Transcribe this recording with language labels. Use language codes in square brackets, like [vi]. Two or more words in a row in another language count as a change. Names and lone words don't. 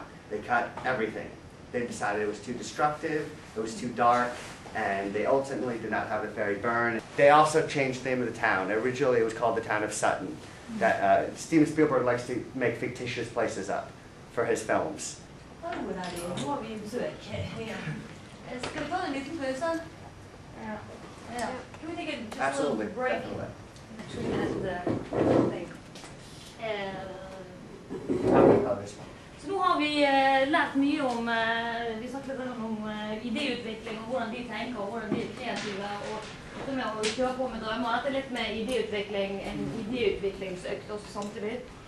[en] They cut everything. They decided it was too destructive, it was too dark, and they ultimately did not have the ferry burn. They also changed the name of the town. Originally it was called the town of Sutton. Steven Spielberg likes to make fictitious places up for his films. [no] Nå har vi besøk igjen. Skal vi ta en liten pause? [en] Yeah. Can we take just Absolutely. a little break? Definitely. 2 minute thing. [no] Så nå har vi lært mye om, vi snakket litt om idéutvikling, og hvordan de tenker, og hvordan de er kreative, og så med å kjøre på med drømmer. Dette er litt med idéutvikling, en idéutviklingsøkt også samtidig.